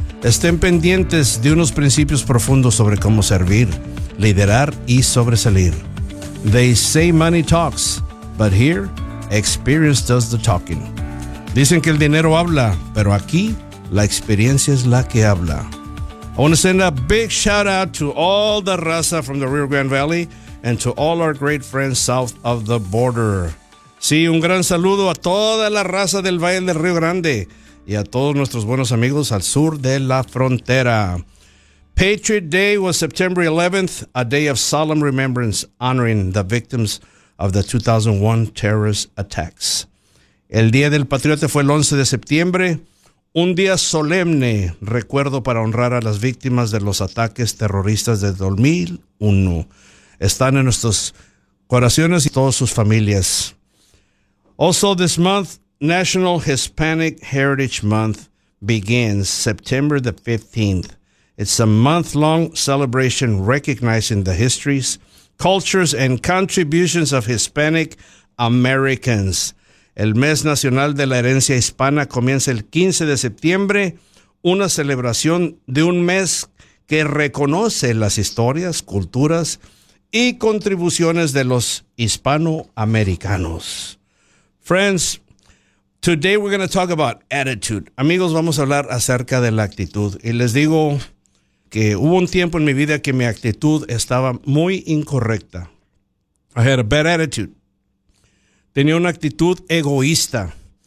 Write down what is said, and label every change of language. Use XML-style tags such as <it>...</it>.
<es>Estén pendientes de unos principios profundos sobre cómo servir, liderar y sobresalir.</es> <en>They say money talks, but here, experience does the talking.</en> <es>Dicen que el dinero habla, pero aquí la experiencia es la que habla.</es> <en>I want to send a big shout out to all the raza from the Rio Grande Valley and to all our great friends south of the border.</en> <es>Sí, un gran saludo a toda la raza del Valle del Río Grande y a todos nuestros buenos amigos al sur de la frontera.</es> <en>Patriot Day was September 11th, a day of solemn remembrance honoring the victims of the 2001 terrorist attacks.</en> <es>El Día del Patriota fue el 11 de septiembre, un día solemne recuerdo para honrar a las víctimas de los ataques terroristas de 2001. Están en nuestros corazones y todas sus familias.</es> <en>Also this month, National Hispanic Heritage Month begins September the 15th. It's a month-long celebration recognizing the histories, cultures, and contributions of Hispanic Americans.</en> <es>El Mes Nacional de la Herencia Hispana comienza el 15 de septiembre, una celebración de un mes que reconoce las historias, culturas y contribuciones de los hispanoamericanos.</es> <en>Friends, today we're going to talk about attitude.</en> <es>Amigos, vamos a hablar acerca de la actitud. Y les digo que hubo un tiempo en mi vida que mi actitud estaba muy incorrecta.</es> <en>I had a bad attitude.</en> <es>Tenía una actitud egoísta.</es>